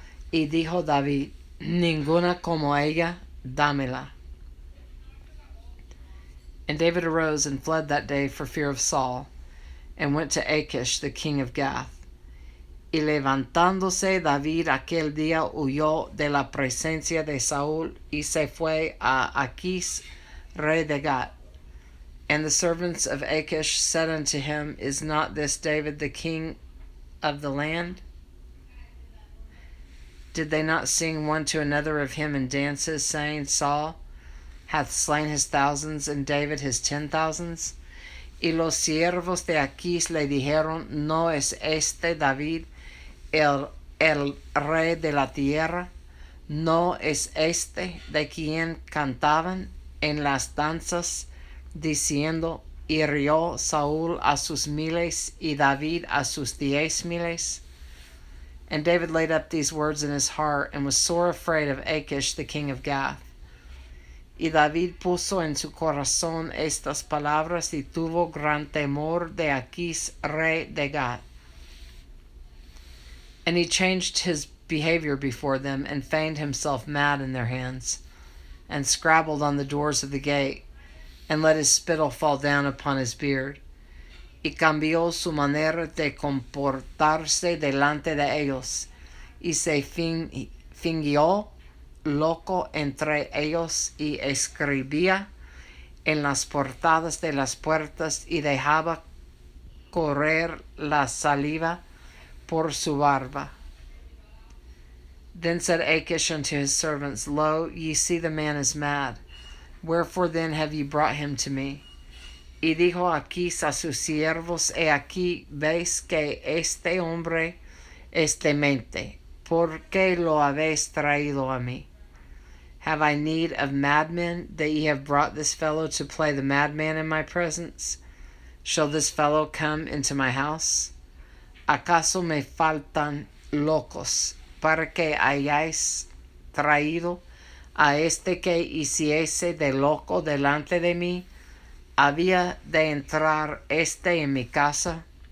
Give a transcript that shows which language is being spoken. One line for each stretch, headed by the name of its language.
Spanish: Y dijo David, ninguna como ella, dámela.
English: And David arose and fled that day for fear of Saul, and went to Achish the king of Gath.
Spanish: Y levantándose David aquel día huyó de la presencia de Saúl, y se fue a Achis, rey de Gath.
English: And the servants of Achish said unto him, Is not this David the king of the land? Did they not sing one to another of him in dances, saying, Saul hath slain his thousands, and David his 10,000s?
Spanish: Y los siervos de Achis le dijeron, ¿No es este David el rey de la tierra? ¿No es este de quien cantaban en las danzas, diciendo, hirió Saúl a sus miles y David a sus 10,000?
English: And David laid up these words in his heart, and was sore afraid of Achish the king of Gath.
Spanish: Y David puso en su corazón estas palabras, y tuvo gran temor de Achis, rey de Gath.
English: And he changed his behavior before them, and feigned himself mad in their hands, and scrabbled on the doors of the gate, and let his spittle fall down upon his beard.
Spanish: Y cambió su manera de comportarse delante de ellos, y se fingió loco entre ellos, y escribía en las portadas de las puertas, y dejaba correr la saliva por su barba.
English: Then said Achish unto his servants, Lo, ye see the man is mad. Wherefore then have ye brought him to me?
Spanish: Y dijo Achis a sus siervos, He aquí veis que este hombre es demente. ¿Por qué lo habéis traído a mí?
English: Have I need of madmen, that ye have brought this fellow to play the madman in my presence? Shall this fellow come into my house?
Spanish: ¿Acaso me faltan locos para que hayáis traído a este que hiciese de loco delante de mí? ¿Había de entrar este en mi casa?